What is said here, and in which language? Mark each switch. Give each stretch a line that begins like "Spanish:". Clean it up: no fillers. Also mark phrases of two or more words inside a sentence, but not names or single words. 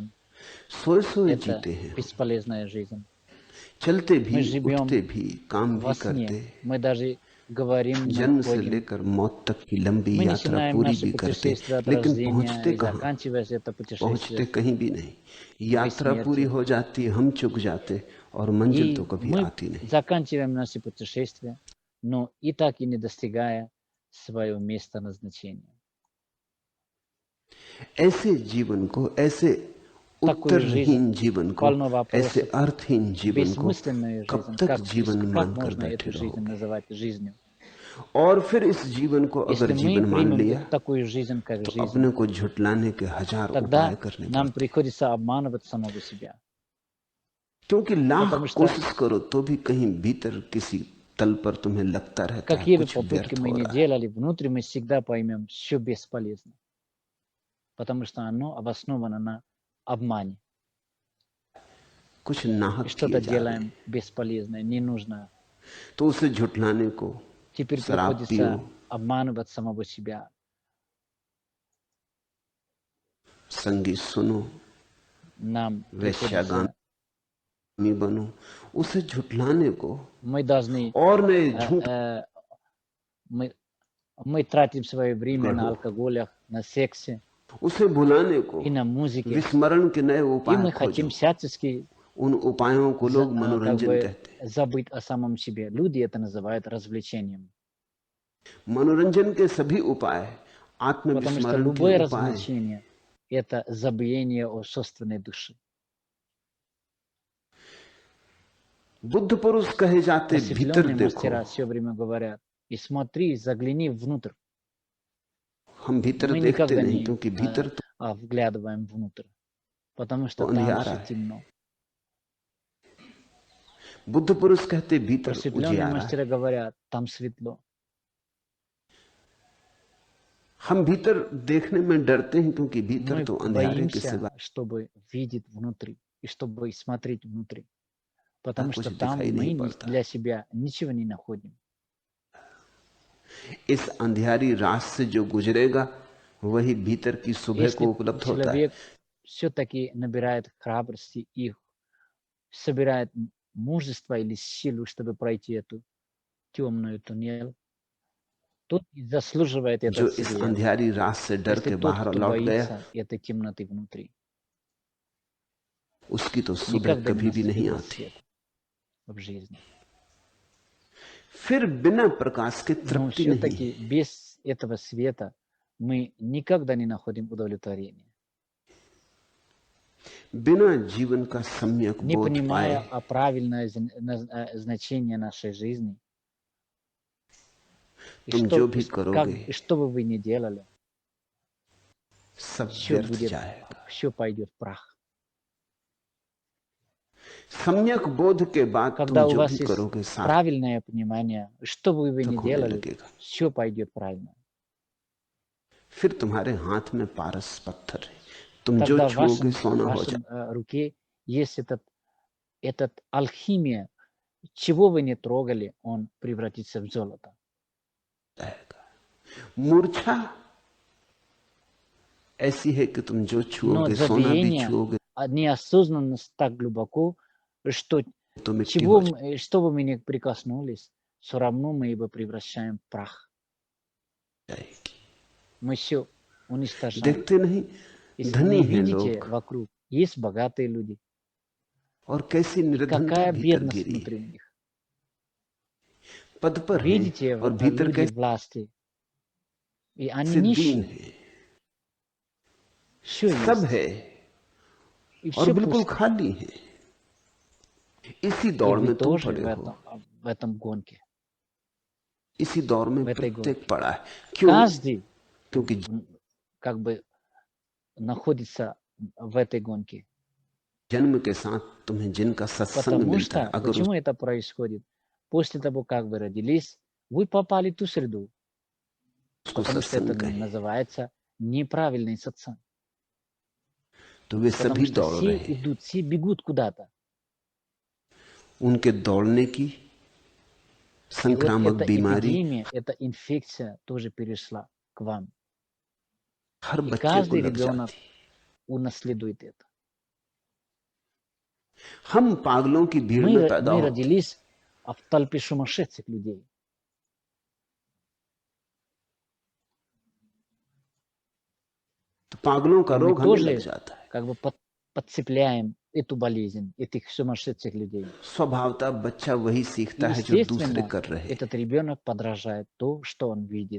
Hindi: सोए सोए जीते हैं, चलते भी, उठते भी, काम भी करते, जन्म से लेकर मौत तक की लंबी यात्रा पूरी भी करते, लेकिन पहुंचते कहाँ? पहुंचते कहीं भी नहीं। यात्रा पूरी हो जाती, हम चुक जाते और मंजिल तो कभी आती नहीं।
Russian: Заканчиваем наше путешествие, но и так и не достигая своего места назначения.
Hindi: ऐसे जीवन को, ऐसे उत्तरहीन जीवन को, ऐसे अर्थहीन जीवन को कब तक जीवन मानकर बैठे रहोगे? और फिर इस जीवन को अगर जीवन मान लिया तो अपने को झुटलाने के हजार उपाय करने पड़ते, क्योंकि लाख कोशिश करो तो भी कहीं भीतर किसी तल पर तुम्हें लगता रहता है कुछ व्यर्थ हो रहा है।
Russian: Внутри мы всегда поймем, все бесполезно, потому что оно обосновано на обмане.
Hindi: कुछ नाहक
Russian: Что-то делаем бесполезное, ненужное.
Hindi: तो उसे झुटलाने को
Russian: Теперь приходится обманывать самого себя.
Hindi: संगीत सुनो,
Russian: Нам
Hindi: वेश्यागामी बनो, उसे झुटलाने को
Russian: мы должны
Hindi: और नए झूठ
Russian: мы тратим свое время на алкоголях, на сексе,
Hindi: उसे भुलाने को
Russian: и на музыке.
Hindi: विस्मरण के नए
Russian: И мы
Hindi: उपाय
Russian: хотим всячески
Hindi: उन उपायों को लोग मनोरंजन कहते हैं।
Russian: забыть о самом себе. Люди это называют развлечением.
Hindi: मनोरंजन के सभी उपाय आत्मविस्मरण के
Russian: любое
Hindi: उपाय।
Russian: развлечение — это забвение о собственной душе.
Hindi: बुद्ध पुरुष कहे जाते भीतर देखो।
Russian: мастера все время говорят: и смотри, загляни внутрь.
Hindi: हम भीतर
Russian: Мы
Hindi: देखते
Russian: никогда
Hindi: नहीं
Russian: не
Hindi: क्योंकि भीतर तो
Russian: вглядываем внутрь, потому что там
Hindi: अंधियारा
Russian: все
Hindi: है।
Russian: темно.
Hindi: बुद्ध पुरुष कहते भीतर उजियारा
Russian: мастера
Hindi: है।
Russian: говорят: там светло.
Hindi: हम भीतर देखने में डरते हैं क्योंकि भीतर
Russian: Мы
Hindi: तो अंधियारे के
Russian: боимся,
Hindi: सिवा
Russian: чтобы видеть внутри и чтобы смотреть внутри, потому
Hindi: कुछ
Russian: что там
Hindi: दिखाई नहीं
Russian: мы
Hindi: पड़ता।
Russian: для себя ничего не находим.
Hindi: इस अंधियारी रात से जो गुजरेगा वही भीतर की सुबह को उपलब्ध होता है।
Russian: Человек все-таки набирает храбрости и собирает мужество или силу, чтобы пройти эту темную туннель, тот и заслуживает
Hindi: जो
Russian: этот
Hindi: इस
Russian: свет.
Hindi: अंधियारी रात से डर
Russian: Если
Hindi: के
Russian: тот,
Hindi: बाहर
Russian: кто
Hindi: लौट गया,
Russian: боится этой темноты внутри,
Hindi: उसकी तो सुबह
Russian: никогда
Hindi: कभी
Russian: не
Hindi: भी नहीं
Russian: наступит
Hindi: आती।
Russian: свет в жизни.
Hindi: फिर बिना प्रकाश के
Russian: Но
Hindi: तृप्ति नहीं।
Russian: все-таки без этого света мы никогда не находим удовлетворения.
Hindi: बिना जीवन का सम्यक
Russian: Не
Hindi: बोध
Russian: понимая
Hindi: पाए
Russian: правильное значение нашей жизни,
Hindi: तुम जो भी करोगे
Russian: что бы вы ни делали,
Hindi: सब
Russian: все
Hindi: व्यर्थ
Russian: будет,
Hindi: जाएगा।
Russian: все пойдет в прах.
Hindi: सम्यक बोध के बाद तुम
Russian: Когда у
Hindi: जो भी
Russian: вас есть
Hindi: करोगे सार्थक
Russian: правильное понимание, что бы вы ни
Hindi: होने
Russian: делали,
Hindi: लगेगा।
Russian: все пойдет правильно.
Hindi: फिर तुम्हारे हाथ में पारस पत्थर है, तुम जो
Russian: Тогда в
Hindi: छुओगे सोना हो
Russian: вашем руке есть этот алхимия. Чего вы не трогали, он превратится в золото.
Hindi: जाएगा। मूर्छा ऐसी है कि तुम जो
Russian: Но
Hindi: छुओगे सोना भी
Russian: забвение,
Hindi: छुओगे
Russian: неосознанность так глубоко, что
Hindi: तो मिट्टी हो जाएगी।
Russian: что бы мы ни прикоснулись, все равно мы его превращаем в прах. Мы все уничтожаем.
Hindi: देखते नहीं
Russian: Если
Hindi: धनी
Russian: не
Hindi: हैं
Russian: видите
Hindi: लोग
Russian: вокруг, есть богатые люди.
Hindi: और कैसी
Russian: И
Hindi: निर्धनता
Russian: какая
Hindi: भीतर
Russian: бедность
Hindi: गिरी
Russian: внутри
Hindi: है।
Russian: у них.
Hindi: पद पर हैं
Russian: Видите
Hindi: और भीतर
Russian: люди
Hindi: कैसे
Russian: власти, и они
Hindi: दीन
Russian: нищие.
Hindi: है,
Russian: Все
Hindi: सब
Russian: есть,
Hindi: है
Russian: и
Hindi: और
Russian: все
Hindi: बिल्कुल
Russian: пусто.
Hindi: खाली है। इसी
Russian: И
Hindi: दौड़
Russian: вы
Hindi: में तुम
Russian: тоже
Hindi: पड़े हो,
Russian: в этом гонке,
Hindi: इसी दौर में
Russian: в этой
Hindi: प्रत्येक
Russian: гонке.
Hindi: पड़ा है। क्यों?
Russian: Каждый
Hindi: क्योंकि
Russian: как бы находится в этой гонке.
Hindi: जन्म के साथ तुम्हें जिनका सत्संग
Russian: Потому
Hindi: मिलता है,
Russian: что,
Hindi: अगर
Russian: почему это происходит? После того, как вы родились, вы попали в ту среду,
Hindi: उसको
Russian: потому что это
Hindi: सत्संग कहें
Russian: называется неправильный сатсанг.
Hindi: तो वे
Russian: Потому
Hindi: सभी
Russian: что
Hindi: दौड़
Russian: все
Hindi: रहे हैं।
Russian: идут, все бегут куда-то.
Hindi: उनके दौड़ने की
Russian: И вот
Hindi: संक्रामक
Russian: эта
Hindi: बीमारी
Russian: эпидемия, эта инфекция тоже перешла к вам.
Hindi: हर
Russian: И
Hindi: बच्चे को
Russian: каждый
Hindi: लग
Russian: ребенок
Hindi: जाती।
Russian: унаследует это.
Hindi: हम पागलों की भीड़ में पैदा
Russian: Мы
Hindi: होते,
Russian: родились в толпе сумасшедших людей.
Hindi: तो पागलों का
Russian: И мы
Hindi: रोग हमें लग
Russian: тоже
Hindi: जाता है।
Russian: как бы подцепляем эту болезнь, этих сумасшедших людей.
Hindi: स्वभावतः बच्चा वही
Russian: И,
Hindi: सीखता है जो दूसरे
Russian: естественно,
Hindi: कर रहे हैं।
Russian: этот ребенок подражает то, что он видит.